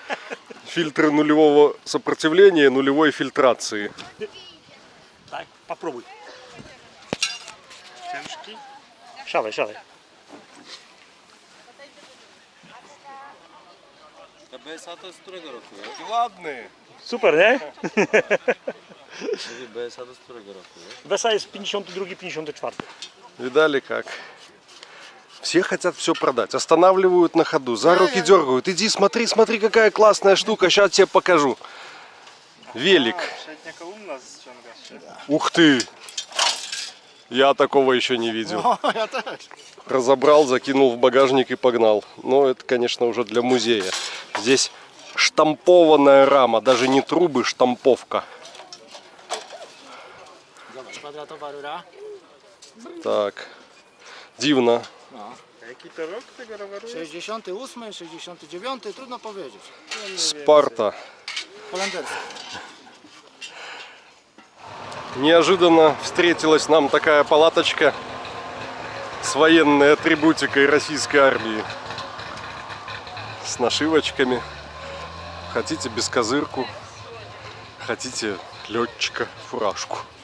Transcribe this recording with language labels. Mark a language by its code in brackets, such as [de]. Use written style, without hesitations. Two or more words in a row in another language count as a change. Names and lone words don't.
[ru] Фильтры нулевого сопротивления, нулевой фильтрации. Так, попробуй. Шалай, шалай. Ладные. [pl] Super, nie? BSA jest 52-54. [ru] Видали как? Все хотят все продать. Останавливают на ходу, за руки дергают. Иди, смотри, смотри, какая классная штука. Сейчас тебе покажу. Велик. Ух ты! Я такого еще не видел. Разобрал, закинул в багажник и погнал. Но это, конечно, уже для музея. Здесь штампованная рама. Даже не трубы, штамповка. Так. Дивно. [pl] Jaki to rok tego roweru? 68, 69, trudno powiedzieć. Спарта. Holenderski. [ru] Неожиданно встретилась нам такая палаточка с военной атрибутикой российской армии. С нашивочками. Хотите бескозырку, хотите летчика, фуражку.